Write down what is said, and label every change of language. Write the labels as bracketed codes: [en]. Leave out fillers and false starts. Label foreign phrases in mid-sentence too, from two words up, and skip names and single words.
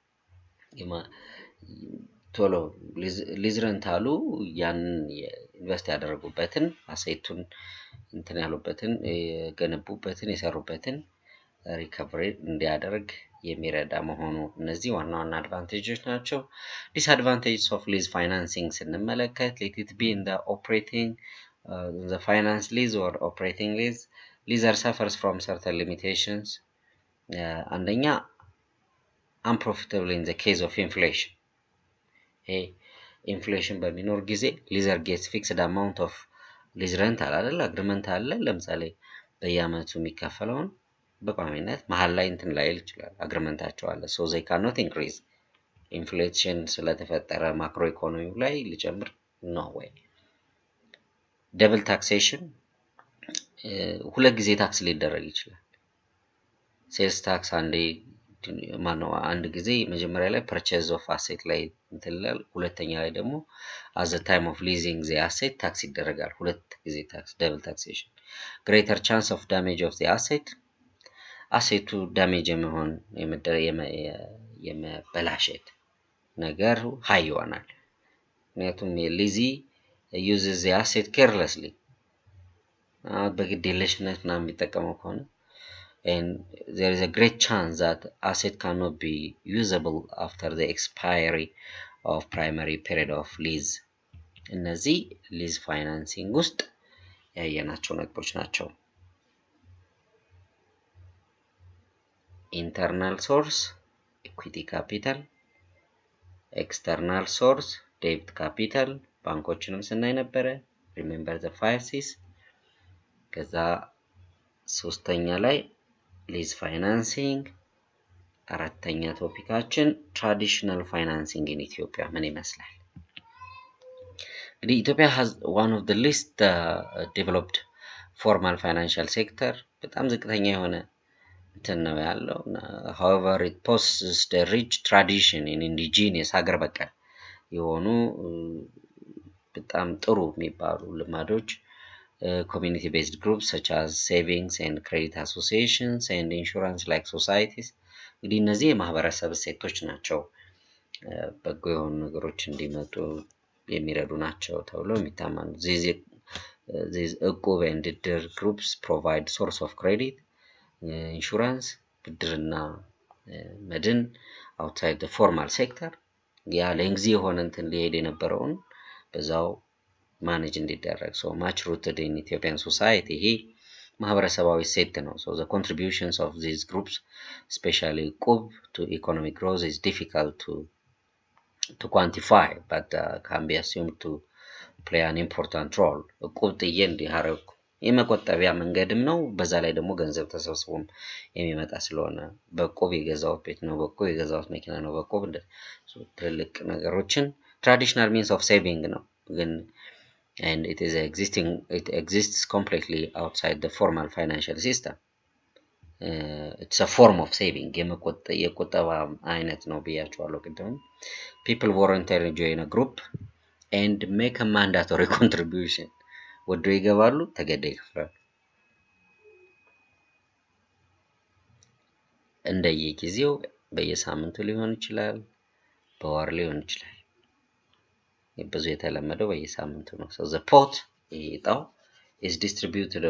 [am] ቶሎ [en] lease rental [am] ያንን ኢንቨስት ያደረጉበትን አሴቱን እንትን ያሉበትን የገነቡበትን የሰሩበትን ሪከቨሪ እንዲያደርግ የሚረዳ መሆኑ እነዚህ ዋና ዋና አድቫንቴጆች ናቸው። [en] disadvantages of lease financing [am] ስንመለከት [en] let it be in the operating the finance lease or operating lease, leaser suffers from certain limitations. አንደኛ unprofitable in the case of inflation. [am] ኢንፍሌሽን በሚኖር ጊዜ [en] leaser gets fixed amount of lease rental [am] አይደል አግሪመንት አለ። ለምሳሌ በየአመቱ የሚከፈለውን በቋሚነት መሃል ላይ እንትን ላይ ይችላል አግሪመንታቸው አለ። [en] so they cannot increase [am] ኢንፍሌሽን ስለተፈጠረ ማክሮ ኢኮኖሚው ላይ ሊጨምር [en] no way. double taxation [am] ሁለት ጊዜ ታክስ ሊደረግ ይችላል። [en] sales tax [am] አንድ ጊዜ መጀመሪያ ላይ [en] purchase of asset [am] ላይ እንትላል፣ ሁለተኛ ላይ ደግሞ [en] at the time of leasing the asset [am] ታክስ ይደረጋል። ሁለት ጊዜ ታክስ [en] double taxation. greater chance of damage of the asset [am] አሴቱ ዳሜጅ የመሆን የመበላሸት ነገር ሃይ ይሆናል። ምክንያቱም የሊዚ [en] uses the asset carelessly [am] በግዴለሽነት ምናምን የሚጠቀመው ከሆነ [en] and there is a great chance that asset cannot be usable after the expiry of primary period of lease. [am] እነዚህ [en] lease financing [am] ውስጥ ያየናቸው ነጥቦች ናቸው። [en] internal source equity capital, external source debt capital [am] ባንኮችንም ስናይ ነበረ [en] remember the 5 C's። [am] ከዛ ሶስተኛ ላይ [en] lease financing፣ [am] አራተኛ ቶፒካችን [en] traditional financing in Ethiopia [am] ምን ይመስላል። እንግዲህ [en] Ethiopia has one of the least developed formal financial sector [am] በጣም ዝቅተኛ የሆነ እንትን ነው ያለው። [en] however it possesses the rich tradition in indigenous [am] ሀገር በቀል የሆኑ በጣም ጥሩ የሚባሉ [en] ልማዶች community based groups such as savings and credit associations and insurance like societies [am] እንግዲህ እነዚህ የማህበረሰብ እሴቶች ናቸው በጎ የሆኑ ነገሮች እንዲመጡ የሚረዱ ናቸው ተብሎ የሚታመኑ [en] these Equib and Edir groups provide source of credit, insurance [am] ብድርና መድን [en] outside the formal sector [am] ያ ለእንግዚ የሆነ እንትን ሊሄድ የነበረውን በዛው ማኔጅ እንዲደረግ [en] so much rooted in Ethiopian society [am] ይሄ ማህበረሰባዊ ሴት ነው። [en] so the contributions of these groups especially Equib to economic growth is difficult to quantify but can be assumed to play an important role. [am] Equib እንዲያረኩ የመቆጠቢያ መንገድም ነው። በዛ ላይ ደግሞ ገንዘብ ተሰብስቦም የሚመጣ ስለሆነ በቆብ የገዛው ቤት ነው፣ በቆብ የገዛው መኪና ነው፣ በቆብ እንደ ትልቅ ነገሮችን [en] traditional means of saving [am] ነው ግን [en] and it exists completely outside the formal financial system. It's a form of saving [am] የቁጠባ አይነት ነው ብያቸዋለሁ ቅድም። [en] people voluntarily join a group and make a mandatory contribution. [am] ወዶ ይገባሉ ተገደይ ይከፍላሉ። እንደየጊዜው በየሳምንቱ ሊሆን ይችላል፣ በወር ሊሆን ይችላል። ብዙ የተለመደው በየሳምንቱ ነው። [en] so the pot [am] ይጣው [en] is distributed on